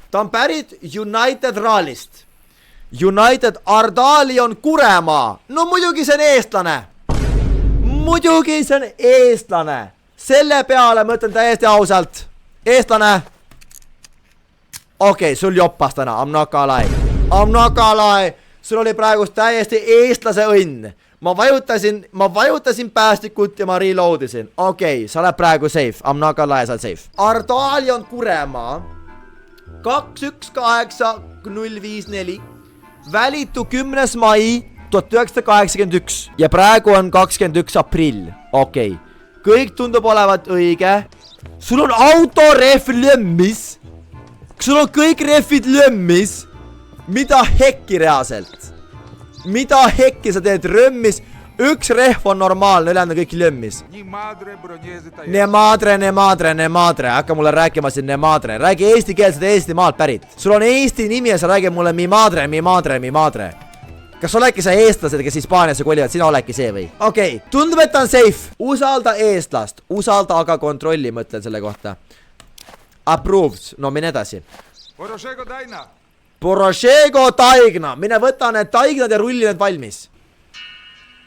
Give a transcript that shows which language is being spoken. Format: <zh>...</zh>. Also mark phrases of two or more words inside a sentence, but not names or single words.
<et>Ta on pärit United Rallist. United Ardalion Kuremaa. No muidugi see on eestlane. Selle peale ma ütlen täiesti ausalt. Eestlane. Okei, sul joppas täna.</et> <en>I'm not gonna lie.</en> <et>Sul oli praegust täiesti eestlase õnn. Ma vajutasin päästikut ja ma reloadisin. Okei, sa oled praegu safe.</et> <en>I'm not gonna lie,</en> <et>sa oled safe. Ardalion Kuremaa 218054 välitu 10. mai 1981 ja praegu on 21. aprill. Okei. Kõik tundub olevat õige. Sul on autorehv lömmis. Sul on kõik rehvid lömmis. Mida hekki reaalselt? Mida hekki sa teed römmis? Üks rehv on normaalne, ülejäänud on kõik lömmis.</et> <es>Ne madre.</es> <et>Hakka mulle rääkima siin</et> <es>ne madre.</es> <et>Räägi eesti keelset Eesti maalt pärit. Sul on Eesti nimi ja sa räägid mulle</et> <es>mi madre.</es> <et>Kas oledki sa eestlased, kes Hispaaniasse kolivad? Sina oledki see või? Okei, tundub, et ta on safe. Usalda eestlast. Usalda aga kontrolli, mõtlen selle kohta. Approved. No mine edasi. Porošego taigna. Mine võta need taignad ja rulli need valmis.</et>